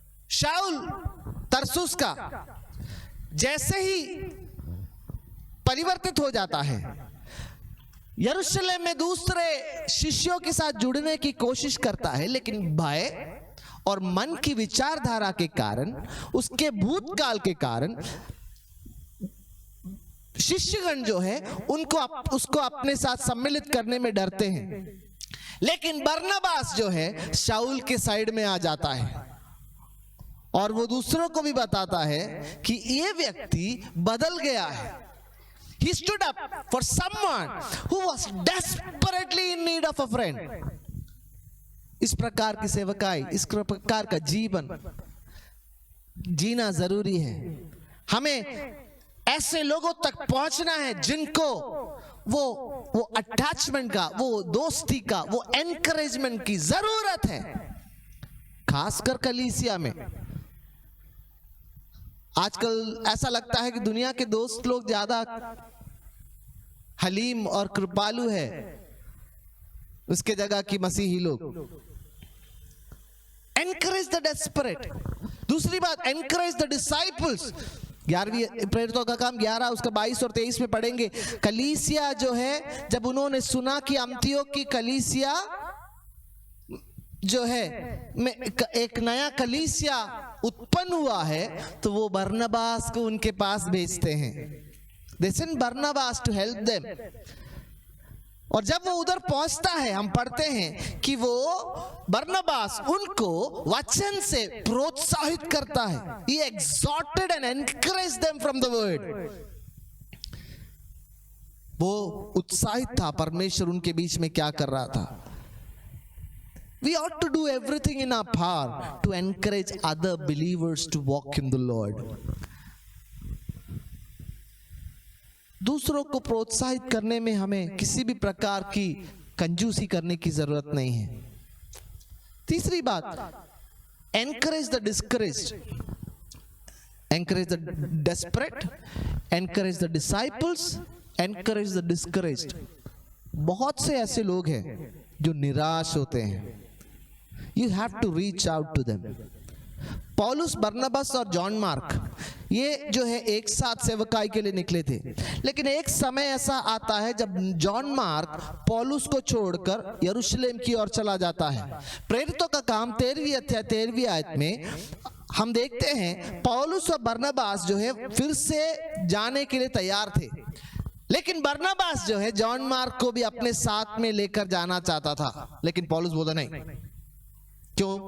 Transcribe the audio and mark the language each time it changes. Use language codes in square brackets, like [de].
[hi] शाऊल Tarsus का जैसे ही परिवर्तित हो जाता है, यरूशलेम में दूसरे शिष्यों के साथ जुड़ने की कोशिश करता है, लेकिन भय और मन की विचारधारा के कारण, उसके भूतकाल के कारण शिष्यगण जो है उसको अपने साथ सम्मिलित करने में डरते हैं। लेकिन बरनबास जो है शाऊल के साइड में आ जाता है और वो दूसरों को भी बताता है कि ये व्यक्ति बदल गया है। [en] He stood up for someone who was desperately in need of a friend. [hi] इस प्रकार की सेवकाई, इस प्रकार का जीवन जीना जरूरी है। हमें ऐसे लोगों तक पहुंचना है जिनको वो अटैचमेंट का, वो दोस्ती का, वो एनकरेजमेंट की जरूरत है, खासकर कलीसिया में। आजकल ऐसा लगता है कि दुनिया के दोस्त लोग ज्यादा हलीम और कृपालु है उसके जगह की मसीही लोग। [en] Encourage the desperate. [hi] दूसरी बात, [en] Encourage the disciples. [hi] 11वीं प्रेरितों का काम 11 उसका 22 और 23 में पढ़ेंगे। कलीसिया जो है, जब उन्होंने सुना कि अंतियोक की कलीसिया जो है में एक नया कलीसिया उत्पन्न हुआ है, तो वो बरनबास को उनके पास भेजते हैं। [en] They send Barnabas to help them। [hi] और जब वो उधर पहुंचता है, हम पढ़ते हैं कि वो बरनबास उनको वचन से प्रोत्साहित करता है। [en] He exhorted and encouraged them from the word। [hi] वो उत्साहित था परमेश्वर उनके बीच में क्या कर रहा था। [en] We ought to do everything in our power to encourage other believers to walk in the Lord। [hi] दूसरों को प्रोत्साहित करने में हमें किसी भी प्रकार की कंजूसी करने की जरूरत नहीं है। तीसरी बात, [en] Encourage the discouraged, encourage the desperate, encourage the disciples, encourage the discouraged. [hi] बहुत से ऐसे लोग हैं जो निराश होते हैं। [en] You have to reach out to them। [hi] पौलुस, बरनबास और जॉन मार्क ये जो है एक साथ सेवकाई के लिए निकले थे, लेकिन एक समय ऐसा आता है जब जॉन मार्क पौलुस को छोड़कर यरूशलेम की ओर चला जाता है। प्रेरितों का काम 13वीं अध्याय 13वीं आयत में हम देखते हैं पौलुस और बरनबास जो है फिर से जाने के लिए तैयार थे, लेकिन बरनबास जो है जॉन मार्क को भी अपने साथ में लेकर जाना चाहता था, लेकिन पौलुस बोला नहीं, क्यों?